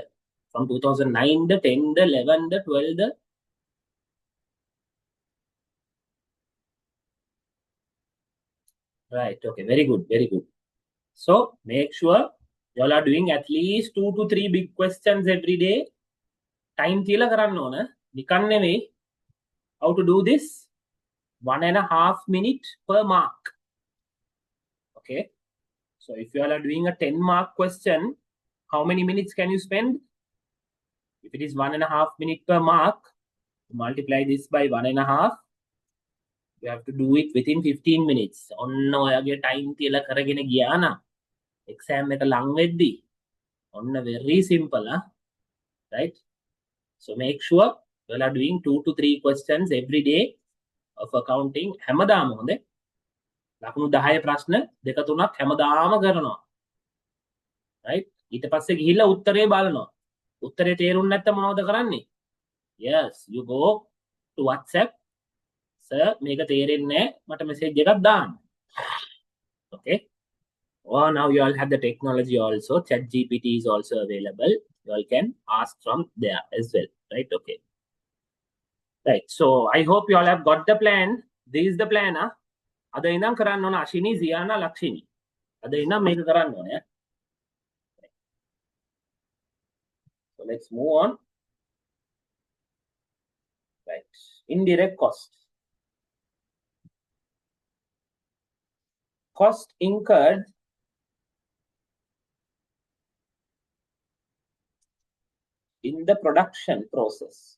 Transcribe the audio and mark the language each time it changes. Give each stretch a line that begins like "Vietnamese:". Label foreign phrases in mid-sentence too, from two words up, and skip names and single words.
English: From 2009, the 10, the 11, the 12, the... Right, okay, very good, very good. So make sure you all are doing at least 2 to 3 big questions every day.
Sinhala: Time තියලා කරන්න ඕන. නිකන් නෙවෙයි.
English: How to do this? 1.5 minutes per mark. Okay. So if you all are doing a 10 mark question, how many minutes can you spend? If it is 1.5 minutes per mark, multiply this by 1.5. You have to do it within 15 minutes.
Sinhala: ඔන්න ඔයගේ time තියලා කරගෙන ගියා නම් exam එක ලඟ වෙද්දී ඔන්න
English: very simple, right? So make sure you all are doing 2 to 3 questions every day of accounting.
Sinhala: හැමදාම හොඳේ. ලකුණු 10 ප්‍රශ්න දෙක තුනක් හැමදාම කරනවා. right? ඊට පස්සේ ගිහිල්ලා උත්තරේ බලනවා. උත්තරේ තේරුම් නැත්නම් මොනවද කරන්නේ?
English: Yes, you go to WhatsApp. Sir,
Sinhala: මේක තේරෙන්නේ නැහැ. මට message එකක් දාන්න.
English: Okay? Oh, now you all have the technology also. ChatGPT is also available. You all can ask from there as well. Right? Okay. Right. So I hope you all have got the plan. This is the plan.
Sinhala: අද ඉඳන් කරන්න ඕන අශිනි, සියානා, ලක්ෂිනි. අද ඉඳන් මේක කරන්න ඕනේ.
English: So let's move on. Right. Indirect cost. Cost incurred in the production process.